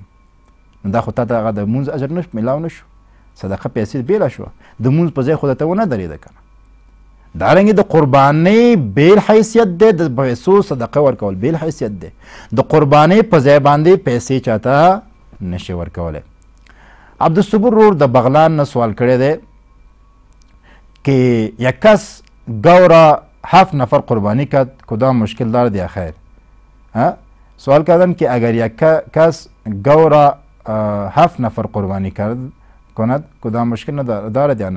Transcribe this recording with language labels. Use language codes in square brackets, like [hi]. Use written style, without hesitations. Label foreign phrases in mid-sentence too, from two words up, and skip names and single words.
[ps] نو دا خو تا ته هغه د مونځ اجر نه میلاو نه شو، صدقه پیسې بېله شوه، د مونځ په ځای خو درته ونه درېده که نه. دارنګې د قربانۍ بیل حیثیت دی، د پیسو صدقه ورکول بیل حیثیت دی. د قربانۍ په ځای باندې پیسې چاته نشي ورکولی. عبدالصبور رور د بغلان نه سوال کړی دی [fa] که یک کس گو را 7 نفر قربانی کرد کدام مشکل دارد یا خیر؟ سوال کردم که اگر یک کس گو را 7 نفر قربانی کند کدام مشکل دارد یا نه؟